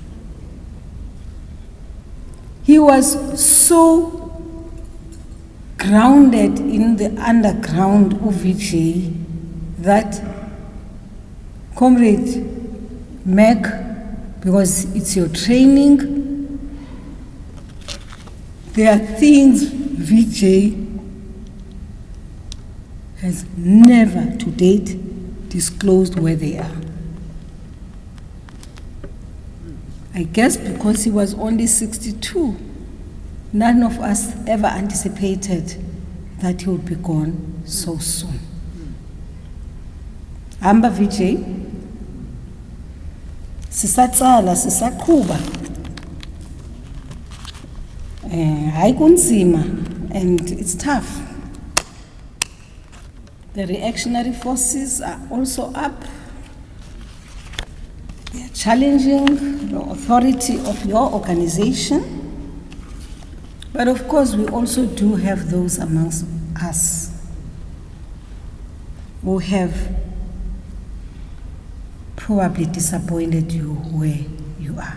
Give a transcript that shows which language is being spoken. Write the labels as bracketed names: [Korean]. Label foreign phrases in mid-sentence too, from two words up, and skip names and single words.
[English] He was so grounded in the underground of Vijay that Comrade Mac, because it's your training, there are things Vijay has never to date disclosed where they are. I guess because he was only 62, none of us ever anticipated that he would be gone so soon. [North Ndebele] Amba Vijay, sisatsala sisaqhuba hayi kunzima, [English] and it's tough. The reactionary forces are also up. They are challenging the authority of your organization. But of course, we also do have those amongst us who have probably disappointed you where you are.